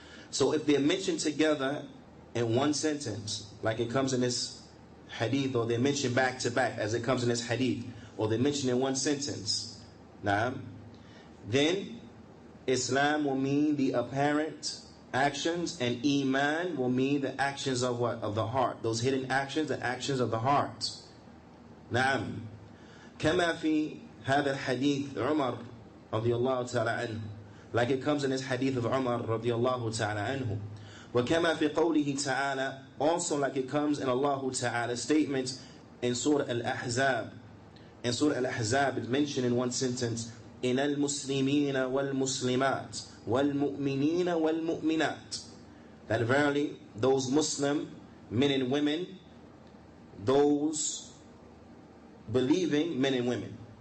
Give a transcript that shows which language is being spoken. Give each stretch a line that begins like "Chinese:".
English: So if they're mentioned together in one sentence, like it comes in this hadith, or they're mentioned back to back as it comes in this hadith, or they're mentioned in one sentence, then Islam will mean the apparent actions, and Iman will mean the actions of what? Of the heart. Those hidden actions, the actions of the heart. نعم.
Arabic: كما في هذا الحديث عمر رضي الله تعالى عنه,
English: like it comes in this hadith of Umar
Arabic: رضي الله تعالى عنه. وكما في قوله تعالى,
English: also like it comes in Allah Ta'ala's statement in Surah Al-Ahzab. In Surah Al-Ahzab it's mentioned in one sentence,
Arabic: إِنَ الْمُسْلِمِينَ وَالْمُسْلِمَاتِ وَالْمُؤْمِنِينَ وَالْمُؤْمِنَاتِ,
English: that verily those Muslim men and women, those believing men and women.